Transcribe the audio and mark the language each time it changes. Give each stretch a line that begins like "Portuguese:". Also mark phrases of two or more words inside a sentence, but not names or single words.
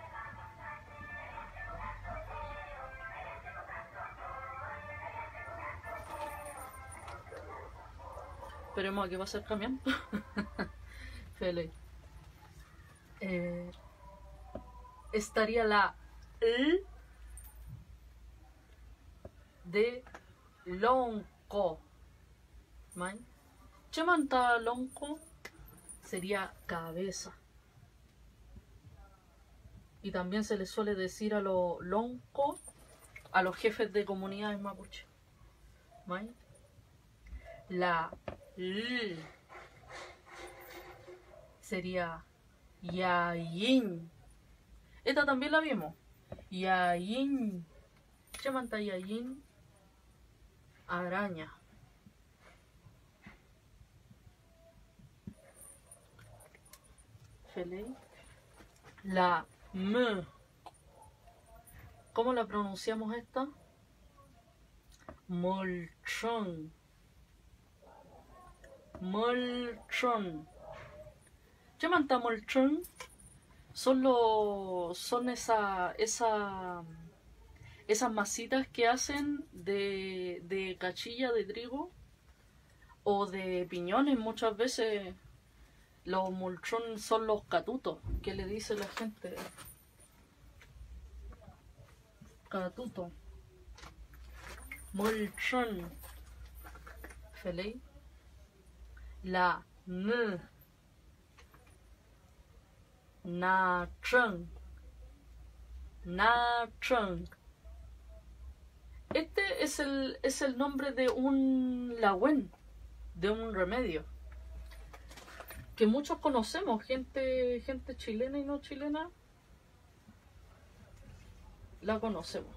Spanish: Esperemos a que va a ser camión. Fele. Estaría la L de lonco. ¿Mai?
Mapuche: Chamanta lonco
Spanish: sería cabeza. Y también se les suele decir a los lonco a los jefes de comunidades mapuche. ¿Mai? La L sería yayin. Esta también la vimos. Yayin.
Mapuche: Chamanta yayin.
Spanish: Araña. Felei. La M. ¿Cómo la pronunciamos esta? Molchón. Molchón.
Mapuche: Chamanta molchón
Spanish: son esas masitas que hacen de cachilla de trigo o de piñones. Muchas veces los molchón son los catutos que le dice la gente. Catuto. Molchon. Felei. La N. Na Cheng. Na Cheng. Este es el nombre de un lawen, de un remedio, que muchos conocemos, gente chilena y no chilena, la conocemos.